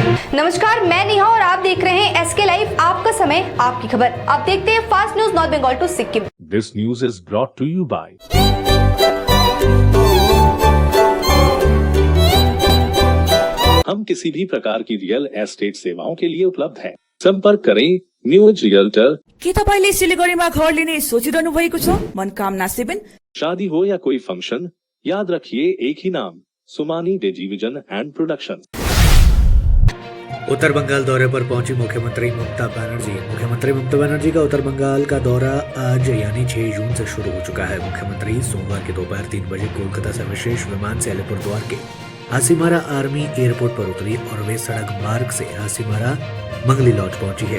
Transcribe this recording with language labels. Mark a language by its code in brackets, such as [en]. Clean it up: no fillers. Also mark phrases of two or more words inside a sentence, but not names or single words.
[hi] नमस्कार, मैं नेहा और आप देख रहे हैं एसके लाइव। आपका समय, आपकी खबर। आप देखते हैं फास्ट न्यूज नॉर्थ बंगाल टू सिक्किम। [en] This news is brought to you by [hi] हम किसी भी प्रकार की रियल एस्टेट सेवाओं के लिए उपलब्ध हैं। संपर्क करें न्यूज रियल्टर। [ne] के तपाईले सिलिगुडीमा घर लिने सोचिरहनु भएको छ? मनकामना 7। [hi] शादी हो या कोई फंक्शन, याद रखिए एक ही नाम, सुमानी डिजीविजन एंड प्रोडक्शन। उत्तर बंगाल दौरे पर पहुंची मुख्यमंत्री ममता बनर्जी। मुख्यमंत्री ममता बनर्जी का उत्तर बंगाल का दौरा आज यानी 6 जून से शुरू हो चुका है। मुख्यमंत्री सोमवार की दोपहर 3 बजे कोलकाता से विशेष विमान से अलीपुरद्वार के हासीमारा आर्मी एयरपोर्ट पर उतरी और वे सड़क मार्ग से हासीमारा मंगली लॉज पहुंची है।